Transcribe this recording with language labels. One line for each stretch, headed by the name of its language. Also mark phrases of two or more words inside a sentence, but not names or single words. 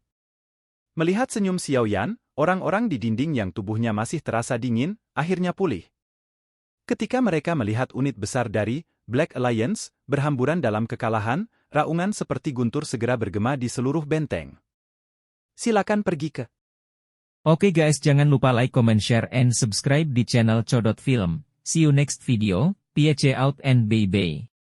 Indonesian: Melihat senyum Xiao Yan, orang-orang di dinding yang tubuhnya masih terasa dingin, akhirnya pulih. Ketika mereka melihat unit besar dari Black Alliance berhamburan dalam kekalahan, raungan seperti guntur segera bergema di seluruh benteng. Silakan pergi ke. Oke guys, jangan lupa
English: like, comment, share, and subscribe
Indonesian: di channel Codot Film.
English: See you next video, PHC out and bye-bye.